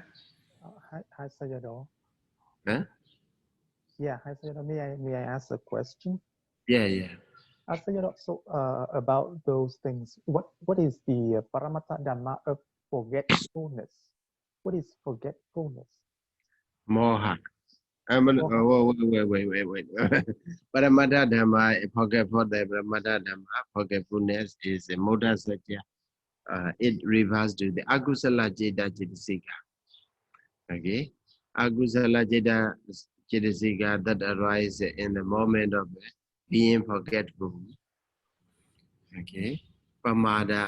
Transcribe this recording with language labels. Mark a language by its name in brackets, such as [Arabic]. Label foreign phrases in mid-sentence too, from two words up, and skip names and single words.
[English] Hi, Sayadaw. Huh? Yeah, hi, Sayadaw. May I ask a question? Yeah. Sayadaw, so about those things, what is the [Pali] Paramatta Dhamma [English] of forgetfulness? What is forgetfulness? Moha. Moha. [Pali] Wait. Paramatta Dhamma, Paramatta Dhamma, [English] forgetfulness is a [Pali] motor satya. [English] It refers to the [Pali] Akusala Jeda Chitisika. [English] Okay? [Pali] Akusala Jeda Chitisika [English] that arise in the moment of being forgetful. Okay? Pamada.